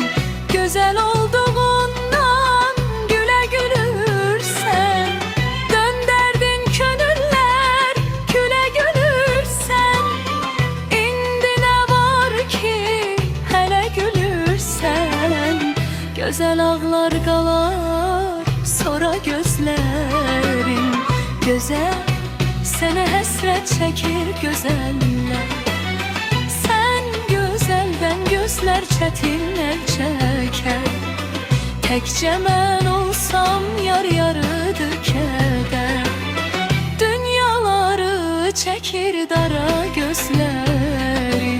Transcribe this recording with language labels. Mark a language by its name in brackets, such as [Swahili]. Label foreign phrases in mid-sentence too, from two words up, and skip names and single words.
[Turkish] Güzel olduğundan güle gülürsen, dönderdin könüller küle gülürsen. İndi ne var ki hele gülürsen, güzel ağlar kalar sonra gözlerin. [Azerbaijani] Güzel sene həsrət çəkir gözəller. Sen gözəldən gözlər çətinlər çəkər. Təkcə mən olsam yar yarıdır kədər. Dünyaları çəkir dara gözlərin.